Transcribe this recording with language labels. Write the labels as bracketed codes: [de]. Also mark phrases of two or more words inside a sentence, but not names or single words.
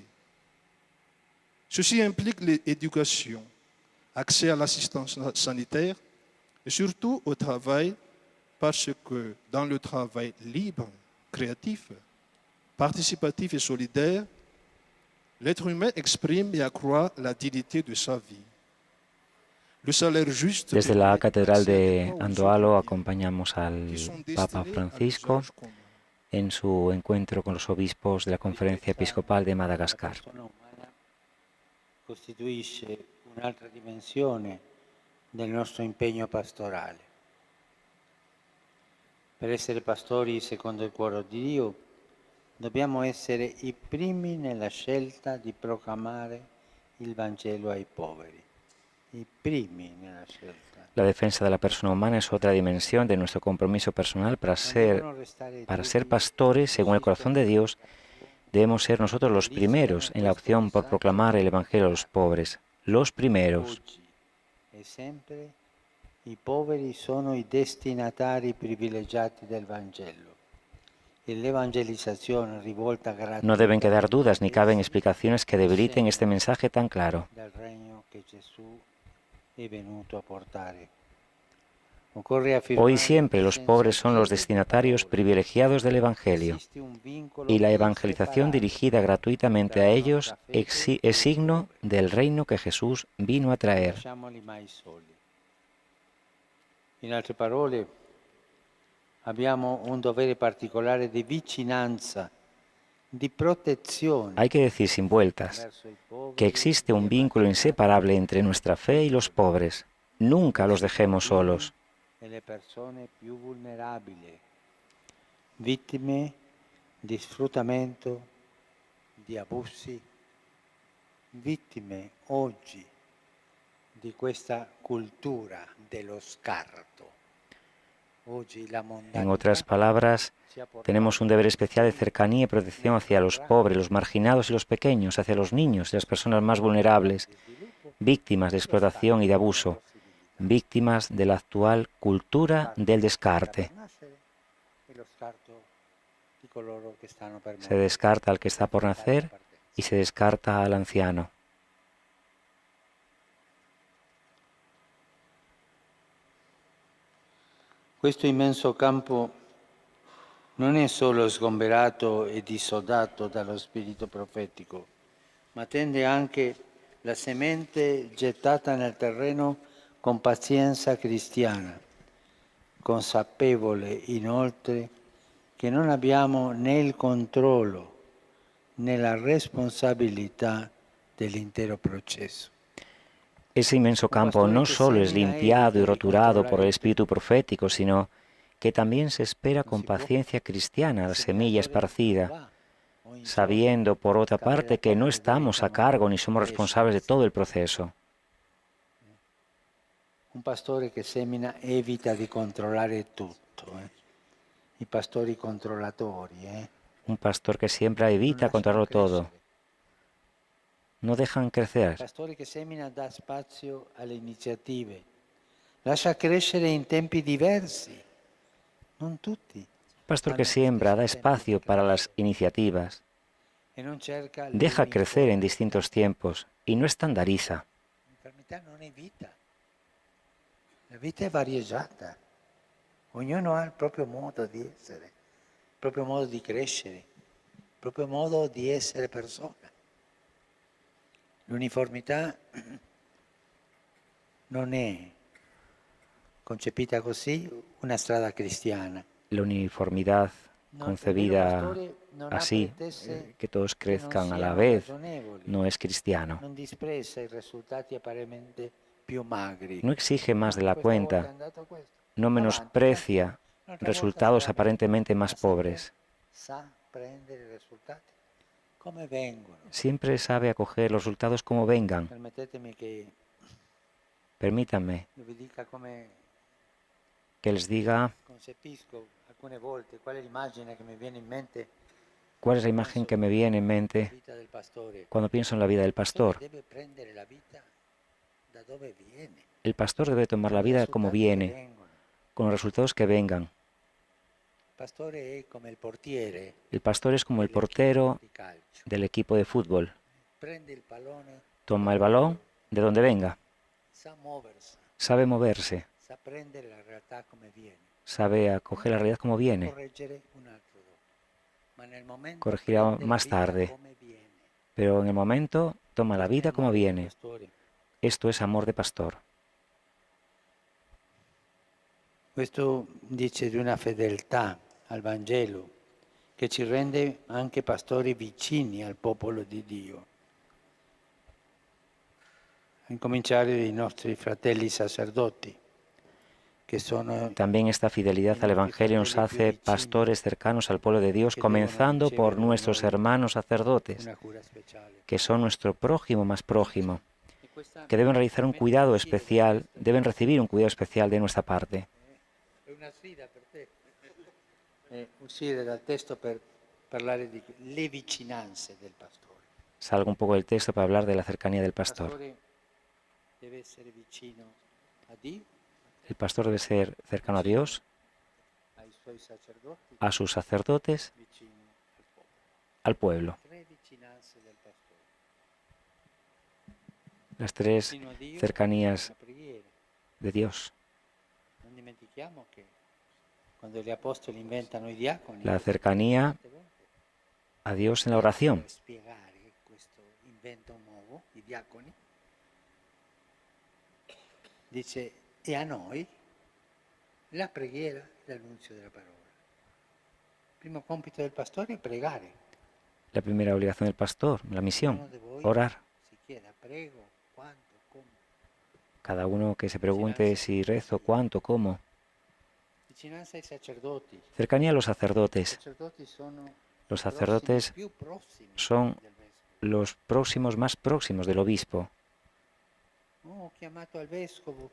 [fr] Ceci implique l'éducation, accès à l'assistance sanitaire et surtout au travail, parce que dans le travail libre, créatif, participatif et solidaire, l'être humain exprime et accroît la dignité de sa vie. Le salaire juste [es] Desde la [fr] permet [es] Catedral [fr] d'accéder [es] de [fr] aux [es] Andohalo [fr] autres biens [es] acompañamos al [fr] qui sont [es] Papa [fr] destinés à [es] Francisco [fr] l'usage commun. [es] en su encuentro con los obispos de la Conferencia Episcopal de Madagascar. [it] La persona umana costituisce un'altra dimensione del nostro impegno pastorale. Per essere pastori secondo il cuore di Dio, dobbiamo essere i primi nella scelta di proclamare il Vangelo ai poveri. I primi nella scelta. [es] La defensa de la persona humana es otra dimensión de nuestro compromiso personal para ser pastores según el corazón de Dios. Debemos ser nosotros los primeros en la opción por proclamar el Evangelio a los pobres. Los primeros. [it] Oggi e sempre i poveri sono i destinatari privilegiati del Vangelo. E l'evangelizzazione rivolta [es] No deben quedar [it] gratuitamente [es] dudas ni caben [it] a [es] explicaciones que debiliten este mensaje tan claro. [it] del regno che Gesù è venuto a portare. Occorre afirmare [es] Hoy y siempre los [it] senza [es] pobres son los [it] piede [es] destinatarios [it] parole [es] privilegiados del Evangelio, [it] esiste un vincolo [es] y la evangelización [it] inseparabile [es] dirigida gratuitamente a [it] tra la [es] ellos [it] nostra fede e [es] es [it] i [es] signo [it] poveri. [es] del reino que Jesús vino a [it] Non [es] traer. [it] lasciamoli mai soli. In altre parole, abbiamo un dovere particolare di vicinanza, di protezione [es] Hay que decir sin vueltas [it] verso i poveri [es] que existe un [it] e [es] vínculo [it] emarginati [es] inseparable entre nuestra fe y los pobres. Nunca los dejemos solos. [it] e le persone più vulnerabili, vittime di sfruttamento, di abusi, vittime oggi di questa cultura dello scarto. Oggi la [es] En otras palabras, [it] ci ha portato [es] tenemos un deber especial de cercanía y protección hacia los pobres, los marginados y los pequeños, hacia los niños y las personas más vulnerables, víctimas de explotación y de abuso, víctimas de la actual cultura del descarte. Se descarta al que está por nacer y se descarta al anciano. [it] Questo immenso campo non è solo sgomberato e dissodato dallo spirito profetico, ma tende anche la semente gettata nel terreno con pazienza cristiana, consapevole inoltre che non abbiamo né il controllo né la responsabilità dell'intero processo. [es] Ese inmenso campo no solo es limpiado y roturado por el espíritu profético, sino que también se espera con paciencia cristiana la semilla esparcida, sabiendo por otra parte que no estamos a cargo ni somos responsables de todo el proceso. [it] Un pastore che semina evita di controllare tutto, I pastori controllatori, [es] Un pastor que siembra evita controlarlo todo. No dejan crecer. [it] Il pastore che semina dà spazio alle iniziative, lascia crescere in tempi diversi, non tutti. [es] Un pastor que siembra da espacio para las iniciativas, [it] E non cerca [es] deja crecer en [it] l'uniformità. [es] distintos tiempos y no estandariza. [it] L'uniformità non è vita. La vita è variegata. Ognuno ha il proprio modo di essere, il proprio modo di crescere, il proprio modo di essere persona. L'uniformità non è concepita così, una strada cristiana. [es] La uniformidad [it] No, [es] concebida [it] il vero pastore non [es] así, [it] ha pretese [es] que todos [it] che non [es] crezcan a la [it] siano [es] vez, [it] ragionevoli, [es] no es cristiano. [it] non disprezza i risultati apparentemente più magri. [es] No exige más de la [it] Questa volta è [es] cuenta, [it] andato questo. [es] no [it] Avanti, [es] menosprecia [it] un'altra volta [es] resultados [it] sarà meglio, [es] aparentemente más [it] ma sempre [es] pobres. [it] sa prendere i risultati come vengono. [es] Siempre sabe acoger los resultados como vengan. [it] Permettetemi che [es] Permítanme [it] vi dica come [es] que les diga [it] concepisco alcune volte qual è l'immagine che mi viene in mente [es] cuál es la imagen que me viene en [it] della [es] mente [it] vita del pastore. [es] cuando pienso en la vida del [it] Il pastore [es] pastor. [it] deve prendere la vita da dove viene, [es] El pastor debe tomar la [it] con i [es] vida como [it] risultati che [es] viene, [it] vengono. [es] con los resultados que vengan. [it] Il pastore è come il portiere [es] El pastor es como el [it] dell'equipo [es] portero [it] di calcio. [es] del equipo de fútbol. [it] Prende il pallone, [es] Toma el balón de donde venga. [it] sa muoversi, [es] Sabe moverse. [it] sa prendere la realtà come viene, [es] Sabe acoger la realidad como viene. [it] correggere un altro dopo. Ma nel momento [es] Corregirá [it] prende la [es] más [it] vita [es] tarde. [it] come viene. [es] Pero en el momento toma la vida como viene. [it] Pastore. [es] Esto es amor de pastor. [it] Questo dice di una fedeltà al Vangelo che ci rende anche pastori vicini al popolo di Dio. A incominciare dai nostri fratelli sacerdoti, che sono [es] También esta fidelidad al Evangelio nos hace pastores cercanos al pueblo de Dios, comenzando por nuestros hermanos sacerdotes, [it] una cura speciale. [es] que son nuestro prójimo más prójimo, [it] E questa [es] que deben realizar un cuidado especial, deben recibir un cuidado especial de nuestra parte. [it] è una sfida per te. Uscire dal testo per parlare di le vicinanze del pastore. [es] Salgo un poco del texto para hablar de la cercanía del [it] Il [es] pastor. [it] pastore deve essere vicino a Dio, [es] El pastor debe ser cercano a Dios, [it] ai suoi sacerdoti, [es] a sus sacerdotes, [it] vicino al popolo. [es] al pueblo. [it] Tre vicinanze del pastore. [es] Las tres [it] Vicino a Dio, [es] cercanías [it] la preghiera. [es] de Dios. [it] Non dimentichiamo che quando gli apostoli inventano i diaconi, [es] La cercanía [it] tante volte, [es] a Dios en la oración. [it] per spiegare questo invento nuovo, i diaconi, dice, e a noi la preghiera e l'annunzio della parola. Il primo compito del pastore è pregare. [es] La primera obligación del pastor, la misión, [it] Ognuno di voi [es] orar. [it] si chieda, prego, quanto, come. [es] Cada uno que se pregunte si rezo, cuánto, cómo. [it] Vicinanza ai sacerdoti. [es] Cercanía a los [it] I [es] sacerdotes. [it] sacerdoti sono [es] Los [it] i [es] sacerdotes [it] prossimi, più prossimi [es] son [it] del vescovo. [es] los próximos más próximos del obispo. [it] Ho chiamato al vescovo,